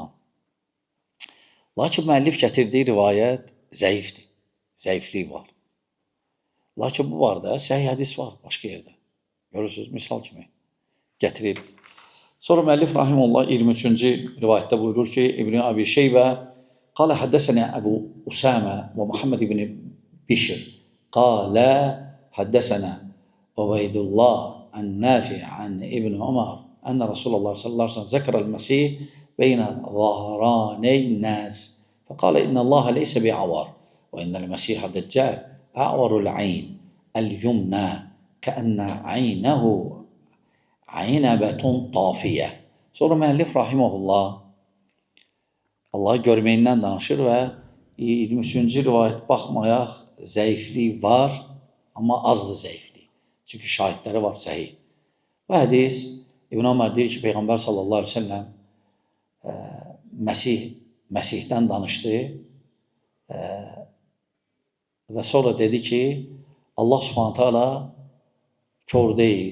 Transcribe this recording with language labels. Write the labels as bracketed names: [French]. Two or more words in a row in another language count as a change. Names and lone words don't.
[Azerbaijani] Lakin müəllif gətirdiyi rivayət zəifdir, zəiflik var. Lakin bu var da, səhih hədis var başqa yerdə. Görürsünüz, misal kimi gətirib. Sonra müəllif rahimehullah 23-cü rivayətdə buyurur ki, İbn Abi Şeybə [Arabic] قال حدثنا أبو أسامة ومحمد بن بشر قال حدثنا عبيد الله النافع عن ابن عمر أن رسول الله صلى الله عليه وسلم ذكر المسيح بين ظهراني الناس فقال إن الله ليس بعور وإن المسيح الدجال أعور العين اليمنى كأن عينه عنبة طافية. [Azerbaijani] Sonra müəllif rahimehullah Allahı görməyindən danışır və 23-cü rivayət baxmayaq, zəiflik var, amma azdır zəiflik. Çünki şahidləri var səhih. Bu hədis İbn Ömər deyir ki, Peyğəmbər [Arabic] صلى الله عليه وسلم [Azerbaijani] Məsihdən danışdı və sonra dedi ki, Allah [Arabic] سبحانه تعالى [Azerbaijani] kör deyil.